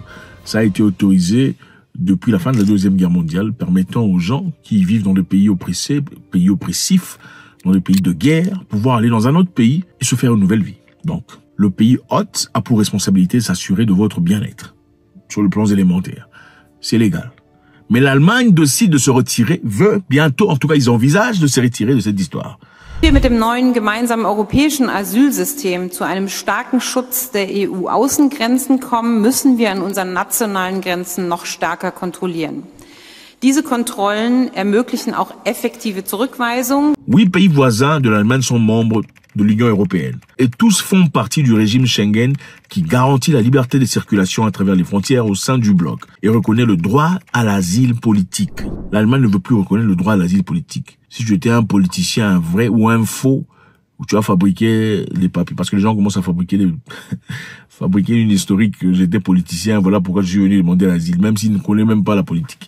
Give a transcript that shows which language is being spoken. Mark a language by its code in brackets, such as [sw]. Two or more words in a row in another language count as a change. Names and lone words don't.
[fr] Ça a été autorisé depuis la fin de la Deuxième Guerre mondiale, permettant aux gens qui vivent dans des pays oppressés, pays oppressifs, dans des pays de guerre, pouvoir aller dans un autre pays et se faire une nouvelle vie. Donc, le pays hôte a pour responsabilité de s'assurer de votre bien-être, sur le plan élémentaire. C'est légal. Mais l'Allemagne décide de se retirer, veut bientôt, en tout cas ils envisagent de se retirer de cette histoire. [de] Wir mit dem neuen gemeinsamen europäischen Asylsystem zu einem starken Schutz der EU-Außengrenzen kommen, müssen wir an unseren nationalen Grenzen noch stärker kontrollieren. Diese Kontrollen ermöglichen auch effektive Zurückweisung. [fr] 8 pays voisins de l'Allemagne sont membres de l'Union européenne et tous font partie du régime Schengen qui garantit la liberté de circulation à travers les frontières au sein du bloc et reconnaît le droit à l'asile politique. L'Allemagne ne veut plus reconnaître le droit à l'asile politique. Si tu étais un politicien, un vrai ou un faux, où tu as fabriqué les papiers, parce que les gens commencent à fabriquer fabriquer une historique que j'étais politicien, voilà pourquoi je suis venu demander l'asile, même s'ils ne connaissent même pas la politique.